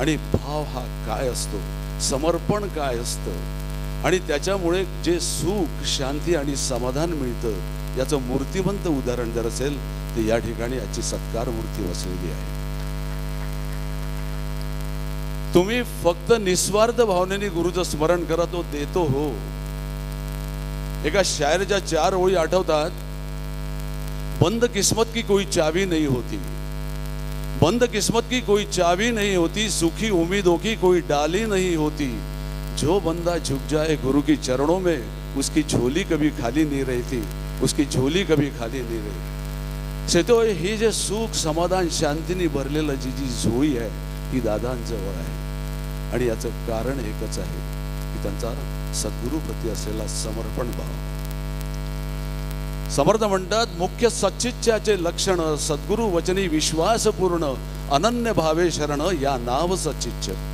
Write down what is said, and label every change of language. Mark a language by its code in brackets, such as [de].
[mr] आणि भाव हा काय असतो, समर्पण काय असतं, आणि त्याच्यामुळे जे सुख, शांती आणि समाधान मिळतं याचं मूर्तिवंत उदाहरण जर असेल तर या ठिकाणी याची सत्कार मूर्ती बसलेली आहे. तुम्ही फक्त निस्वार्थ भावनेने गुरुचं स्मरण करा, तो देतो हो. एका शायरच्या 4 ओळी आठवतात, [hi] बंद किस्मत की कोई चाबी नहीं होती, बंद किस्मत की कोई चाबी नहीं होती, सूखी उम्मीदों की कोई डाली नहीं होती, जो बंदा झुक जाए गुरु की चरणों में उसकी झोली कभी खाली नहीं रहती, उसकी झोली कभी खाली नहीं रहती. [mr] सेतो ही जे सुख, समाधान, शांतीने भरलेलं जी झोळी आहे ती दादांजवळ आहे. आणि याचं कारण एकच आहे की त्यांचा सद्गुरूप्रती असलेला समर्पण भाव. समर्थ म्हणतात, मुख्य सच्चिच्याचे लक्षण सद्गुरु वचनी विश्वासपूर्ण अनन्य भावे शरण या नाव सच्चिच्य.